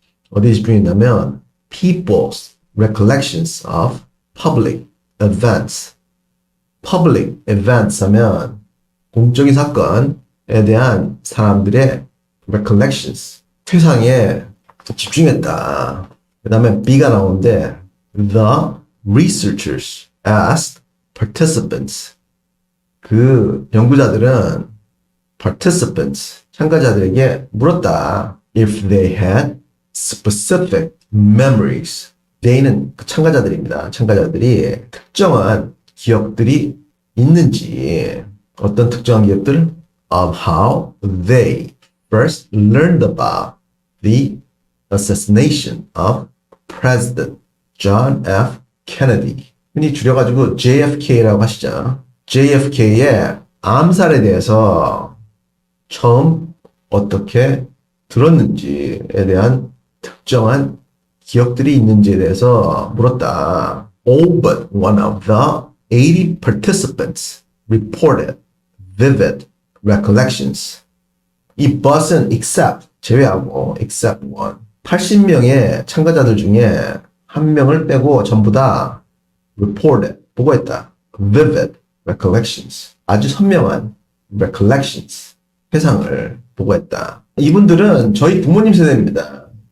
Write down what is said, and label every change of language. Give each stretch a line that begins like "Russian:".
Korean: 어디에 집중했냐면
English: people's recollections of public events. public events
Korean: 하면 공적인 사건에 대한 사람들의 recollections. 회상에 집중했다. 그 다음에 B가 나오는데
English: the researchers asked participants.
Korean: 그 연구자들은 participants, 참가자들에게 물었다.
English: If they had specific memories.
Korean: they는 그 참가자들입니다. 참가자들이 특정한 기억들이 있는지. 어떤 특정한 기억들?
English: Of how they first learned about the assassination of President John F. Kennedy.
Korean: 흔히 줄여가지고 JFK라고 하시죠. JFK의 암살에 대해서 처음 어떻게 들었는지에 대한 특정한 기억들이 있는지에 대해서 물었다.
English: All but one of the 80 participants reported vivid recollections.
Korean: 이 but은 except, 제외하고 except one. 80명의 참가자들 중에 한 명을 빼고 전부 다 reported, 보고했다.
English: vivid recollections.
Korean: 아주 선명한
English: recollections.
Korean: 회상을 보고했다. 이분들은 저희 부모님 세대입니다.